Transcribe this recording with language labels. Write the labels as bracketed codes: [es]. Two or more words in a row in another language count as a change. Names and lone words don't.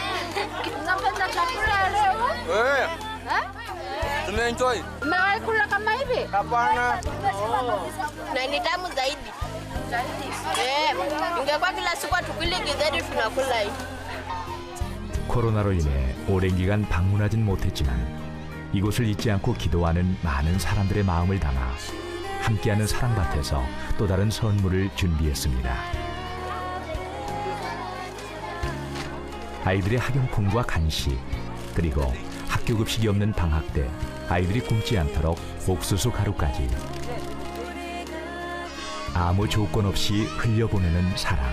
[sw] Unapenda chakula leo? Tumeenjoy. Umewahi kula kama hivi? Hapana. Na ni tamu zaidi. Ingekuwa kila siku tukule githeri tunakula hivi. [ko] 코로나로 인해 오랜 기간 방문하진 못했지만 이곳을 잊지 않고 기도하는 많은 사람들의 마음을 담아 함께하는 사랑밭에서 또 다른 선물을 준비했습니다. 아이들의 학용품과 간식, 그리고 학교 급식이 없는 방학 때 아이들이 굶지 않도록 옥수수 가루까지 아무 조건 없이 흘려보내는 사랑.